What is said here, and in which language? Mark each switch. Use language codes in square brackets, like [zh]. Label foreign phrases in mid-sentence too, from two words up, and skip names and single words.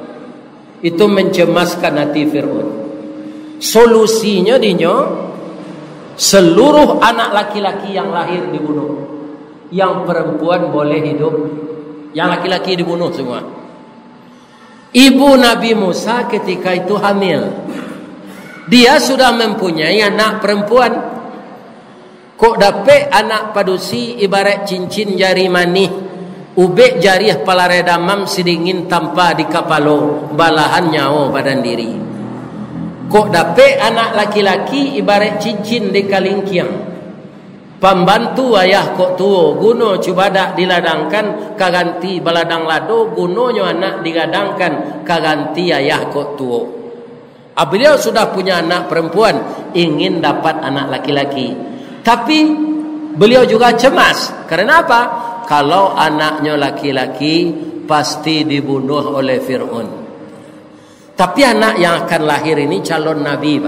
[id] Itu mencemaskan hati Fir'aun. Solusinya dinyo, seluruh anak laki-laki yang lahir dibunuh. Yang perempuan boleh hidup. Yang laki-laki dibunuh semua. Ibu Nabi Musa ketika itu hamil. Dia sudah mempunyai anak perempuan. [min] Kok dapat anak padusi ibarat cincin jari manih. Ubek jari palare damam sidingin tanpa di kapalo. Balahan nyawa badan diri. Kok dapat anak laki-laki ibarat cincin di kalingkiang. Pembantu ayah kok tuo guno cubadak diladangkan kaganti baladang lado gunonyo anak digadangkan kaganti ayah kok tuo. [id] Beliau sudah punya anak perempuan, ingin dapat anak laki-laki. Tapi beliau juga cemas. Karena apa? Kalau anaknya laki-laki pasti dibunuh oleh Fir'aun. Tapi anak yang akan lahir ini calon nabi, Pak.